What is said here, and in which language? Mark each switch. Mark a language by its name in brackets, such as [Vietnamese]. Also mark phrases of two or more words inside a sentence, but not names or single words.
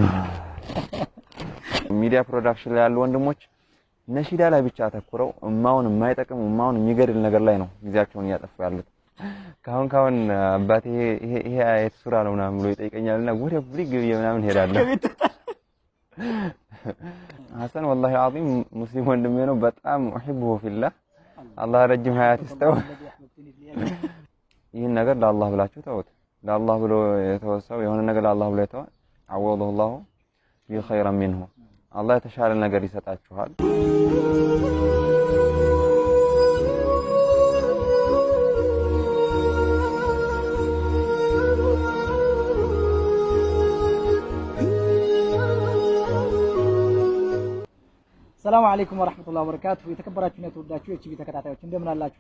[Amharic] ሚዲያ ፕሮዳክሽን ላይ ያሉ ወንድሞች ነሺዳ ላይ ብቻ አተኩረው እማውን የማይጠቅም እማውን የሚገድል ነገር ላይ ነው ጊዜያቸውን እያጠፉ ያሉት። ካሁን አባቴ ይሄ አየት ሱራ ነው ምናምን ብሎ ይጠይቀኛልና ወደ ብሪግ ምናምን ሄዳለሁ። ሐሰን [Arabic] والله العظيم [Amharic] ሙስሊም ወንድሜ ነው በጣም [Arabic] احبه في الله [Amharic] አላህ ረጅም ሀያት ይስጠው። ይሄን ነገር ለአላህ ብላችሁ ተውት። ለአላህ ብሎ የተወሰው የሆነ ነገር ለአላህ ብሎ የተወ [Arabic] عوضه الله بخير منه [Amharic] አላህ የተሻለ ነገር ይሰጣችኋል። [Arabic] السلام عليكم ورحمة الله وبركاته። [Amharic] የተከበራችሁና የተወዳችሁ የቲቪ ተከታታዮች እንደምን አላችሁ?